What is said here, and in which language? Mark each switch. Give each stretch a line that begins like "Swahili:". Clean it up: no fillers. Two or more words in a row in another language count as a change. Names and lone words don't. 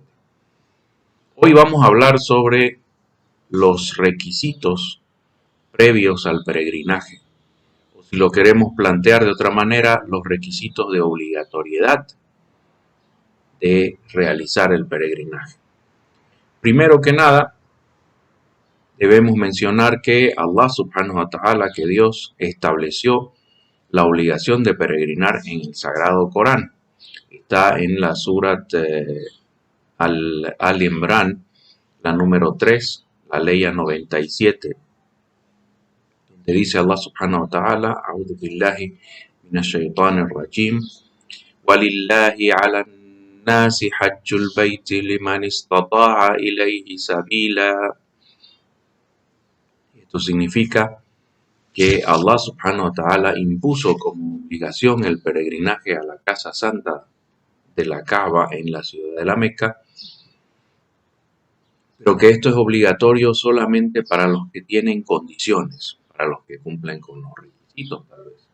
Spanish: Hoy vamos a hablar sobre los requisitos previos al peregrinaje, o si lo queremos plantear de otra manera, los requisitos de obligatoriedad de realizar el peregrinaje. Primero que nada, debemos mencionar que
Arabic: الله سبحانه وتعالى,
Spanish: que Dios estableció la obligación de peregrinar en el Sagrado Corán. Está en la Surat Al-Imran, la número 3, la ley 97, donde dice
Arabic: الله سبحانه وتعالى أعوذ بالله من الشيطان الرجيم ولله على الناس حج البيت لمن استطاع إليه سبيلا.
Spanish: Esto significa que
Arabic: الله سبحانه وتعالى
Spanish: impuso como obligación el peregrinaje a la casa santa de la Kaaba en la ciudad de la Meca, pero que esto es obligatorio solamente para los que tienen condiciones, para los que cumplen con los requisitos tal vez.